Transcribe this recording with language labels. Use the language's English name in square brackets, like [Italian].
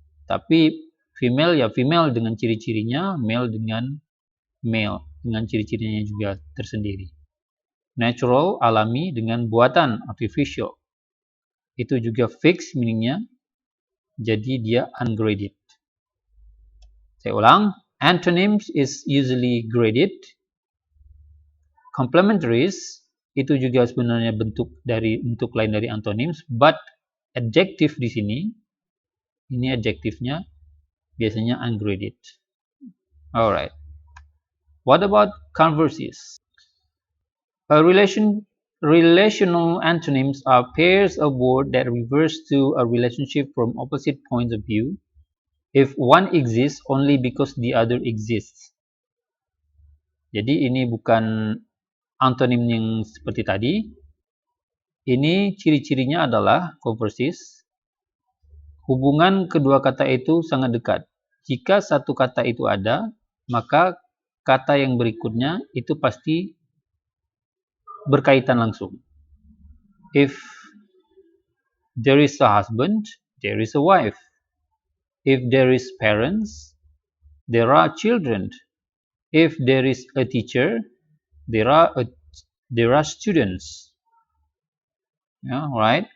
[Indonesian] Tapi female ya female dengan ciri-cirinya. Male dengan male. Dengan ciri-cirinya juga tersendiri. Natural, alami dengan buatan, artificial. Itu juga fix meaningnya. Jadi dia ungraded. Saya ulang. [English] Antonyms is usually graded. [Indonesian] Complementaries itu juga sebenarnya bentuk lain dari antonyms, but adjective di sini, ini adjektifnya biasanya ungraded. [English] Alright. What about converses? Relational antonyms are pairs of words that refer to a relationship from opposite points of view if one exists only because the other exists. [Indonesian] Jadi ini bukan antonim yang seperti tadi. Ini ciri-cirinya adalah converses. Hubungan kedua kata itu sangat dekat. Jika satu kata itu ada, maka kata yang berikutnya itu pasti berkaitan langsung. [English] If there is a husband, there is a wife. If there is parents, there are children. If there is a teacher, there are students. Yeah, right.